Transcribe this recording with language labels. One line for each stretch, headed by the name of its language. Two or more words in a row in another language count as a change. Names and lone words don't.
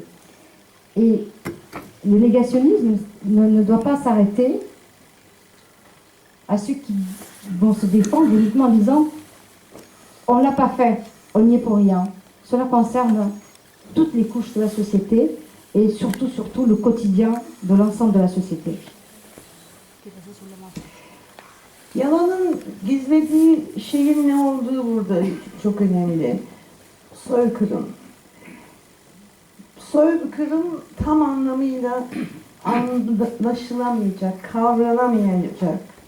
French: Et le négationnisme ne doit pas s'arrêter à ceux qui vont se défendre uniquement en disant « on ne l'a pas fait, on n'y est pour rien ». Cela concerne toutes les couches de la société et surtout le quotidien de l'ensemble de la société.
Turkish: Yalanın gizlediği şeyin ne olduğu burada çok önemli. Soykırım. Soykırım tam anlamıyla anlaşılamayacak, kavranamayacak.